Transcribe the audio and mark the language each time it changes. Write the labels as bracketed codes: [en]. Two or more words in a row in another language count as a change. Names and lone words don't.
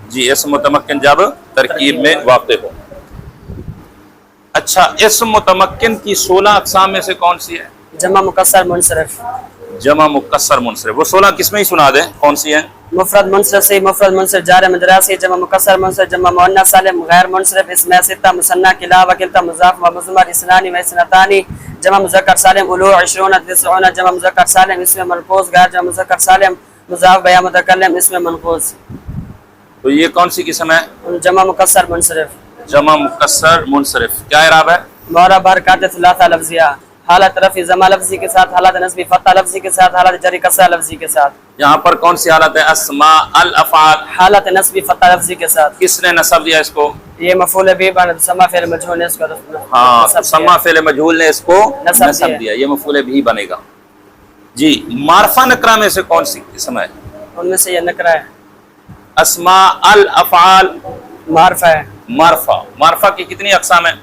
[ur] جی، اسم متمکن جب ترکیب میں واقع ہو۔ اچھا، اسم متمکن کی 16 اقسام میں سے کون سی ہے؟ جمع مکسر منصرف، جمع مکسر منصرف۔ وہ 16 قسمیں ہی سنا دیں، کون سی ہیں؟ مفرد منصرف سے، مفرد منصرف جار مجرور سے، جمع مکسر منصرف، جمع مؤنث سالم غیر منصرف، اسم ستہ، مثنی کلا و کلتا، مضاف و مضمر، اثنان و اثنتان، جمع مذکر سالم الو، 20 90، جمع مذکر سالم اسم ملفوظ غیر جمع مذکر سالم مضاف بیا متکلم اسم منقوص۔ تو یہ کون سی قسم ہے؟ جمع مکسر منصرف، جمع مکسر منصرف۔ کیا اعراب ہے؟ معرب حرکات ثلاثہ لفظیہ، حالت رفع ضمہ لفظی کے ساتھ، حالت نصب فتح لفظی کے ساتھ، حالت جری کسرہ لفظی کے ساتھ۔ یہاں پر کون سی حالت ہے؟ اسماء الافعال، حالت نصب فتح لفظی کے ساتھ۔ کس نے نصب دیا اس کو؟ یہ مفعول به بعد سما فعل مجهول نے اس کو ہاں، نصب سما دیا۔ فعل مجہول نے اس کو نصب نصب دیا، یہ مفعول بھی بنے گا۔ جی، معرفہ نکرہ میں سے کون سی قسم ہے؟ ان میں سے یہ نکرہ ہے، اسماء الافعال معرفہ ہے، معرفہ۔ معرفہ کی کتنی اقسام ہیں؟